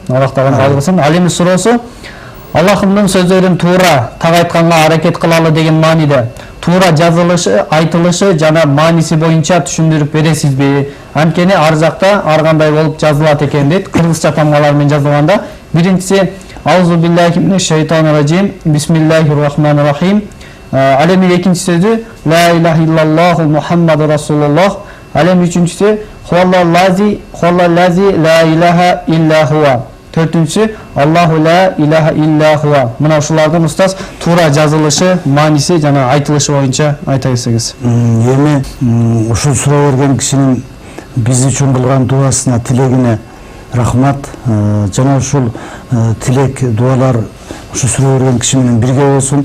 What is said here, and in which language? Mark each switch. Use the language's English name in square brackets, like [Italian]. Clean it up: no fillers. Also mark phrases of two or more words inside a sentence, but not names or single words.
[Kyrgyz] Аллах Таалам разы болсун. Ал эми суроосу, Аллахымдын сөздөрүн туура так айтканга аракет кылалы деген мааниде туура жазылышы, айтылышы жана мааниси боюнча түшүндүрүп бересизби? Анткени ар жакта ар кандай болуп жазылат экен дейт. Кыргызча тамгалар менен жазылганда. [Arabic] Биринчиси أعوذ بالله من الشيطان الرجيم، بسم الله الرحمن الرحيم. [Kyrgyz] Ал эми экинчи сөзү [Arabic] لا إله إلا الله محمد رسول الله. [Kyrgyz] Ал эми үчүнчүсү [Arabic] هو الذي لا إله إلا هو. Төртүнчүсү الله لا إله إلا هو. [Kyrgyz] Мына ушулардын устаз туура жазылышы, мааниси жана айтылышы боюнча айта кетсеңиз. Эми ушул суроо берген кишинин биз үчүн кылган дуасына, тилегине рахмат. Жана ушул тилек, дуалар ушу суроо берген киши менен бирге болсун.